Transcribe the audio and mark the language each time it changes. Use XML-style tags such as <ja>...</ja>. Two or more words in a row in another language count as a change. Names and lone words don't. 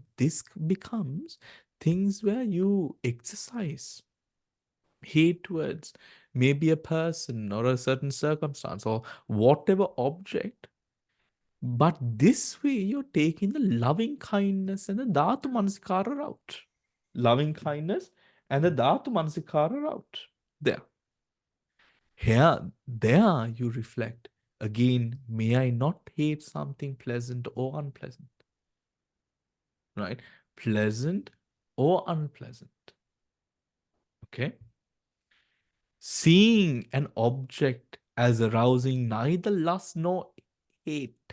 <en>This becomes things where you exercise hate towards maybe a person or a certain circumstance or whatever object. But this way, you're taking the loving kindness and the</en> <pi>dhatu manasikara</pi> <en>route. Loving kindness and the</en> <pi>dhatu manasikara</pi> <en>route. There. Here, there you reflect. Again, may I not hate something pleasant or unpleasant? Right? Pleasant or unpleasant. Okay? Seeing an object as arousing neither lust nor hate.</en>